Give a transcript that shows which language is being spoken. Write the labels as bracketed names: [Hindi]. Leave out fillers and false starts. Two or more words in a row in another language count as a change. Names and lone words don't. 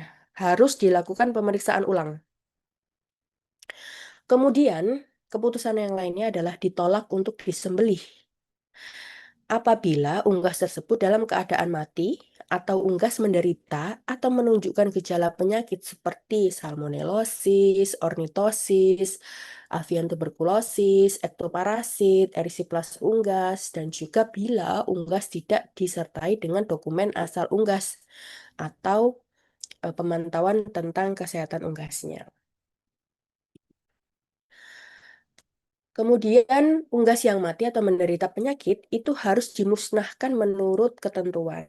[Indonesian] Harus dilakukan pemeriksaan ulang. Kemudian, keputusan yang lainnya adalah ditolak untuk disembelih. Apabila unggas tersebut dalam keadaan mati atau unggas menderita atau menunjukkan gejala penyakit seperti salmonellosis, ornitosis, avian tuberkulosis, ektoparasit, erisiplas unggas, dan juga bila unggas tidak disertai dengan dokumen asal unggas atau pemantauan tentang kesehatan unggasnya. Kemudian, unggas yang mati atau menderita penyakit itu harus dimusnahkan menurut ketentuan.